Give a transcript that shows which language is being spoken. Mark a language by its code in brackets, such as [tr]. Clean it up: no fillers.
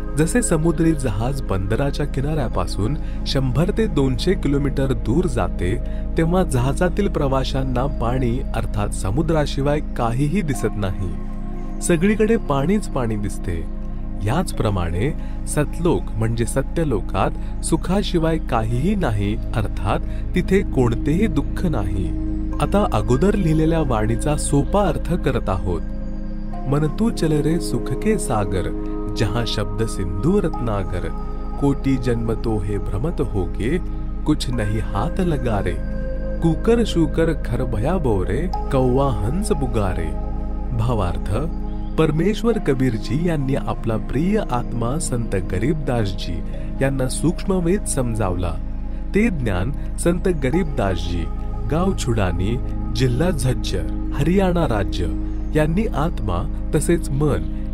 [mr] जसे समुद्री जहाज बंदराच्या किनाऱ्यापासून 100 ते 200 किलोमीटर दूर जाते, तेव्हा जहाजातील प्रवाशांना पाणी अर्थात समुद्राशिवाय काहीही दिसत नाही. सगळीकडे पाणीच पाणी दिसते. याचप्रमाणे सतलोक म्हणजे सत्यलोकात सुखाशिवाय काहीही नाही, अर्थात तिथे कोणतेही दुःख नाही. आता अगोदर लिहिलेल्या वाणीचा सोपा अर्थ करत आहोत. [hi] मन तू चल रे सुख के सागर, जहां शब्द सिंधु रत्नागर. कोटि जन्म तो है भ्रमत होगे, कुछ नहीं हाथ लगा रे. कुकर शूकर खर भया बोरे, कौवा हंस बुगारे. [mr] भावार्थ, परमेश्वर कबीरजी यांनी आपला प्रिय आत्मा संत गरीबदासजी यांना सूक्ष्मवेद समजावला. ते ज्ञान संत गरीबदासजी, गाव छुडानी, जिल्हा झज्जर, हरियाणा राज्य यांनी आत्मा तसेच मन